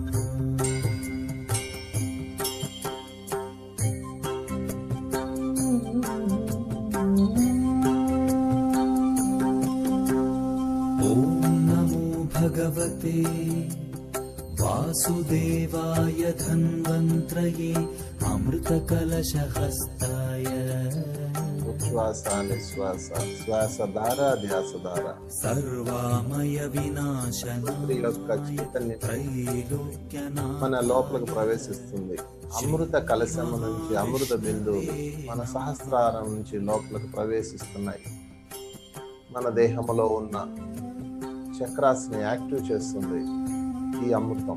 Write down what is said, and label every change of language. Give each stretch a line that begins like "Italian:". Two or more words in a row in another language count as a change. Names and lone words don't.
Sanskrit: भगवते वासुदेवाय धन्वन्त्रये अमृतकलशहस्ताय
Telugu: ఉచ్ఛ్వాస నిశ్వాస శ్వాసధార ధ్యాసధార
Sanskrit: सर्वामय विनाशनाय
Telugu: యొక్క చైతన్యం మన లోపలికి ప్రవేశిస్తుంది. అమృత కలశము నుంచి అమృత బిందువులు మన సహస్రారం నుంచి లోపలికి ప్రవేశిస్తున్నాయి. మన దేహంలో ఉన్న చక్రాస్ని యాక్టివ్ చేస్తుంది ఈ అమృతం.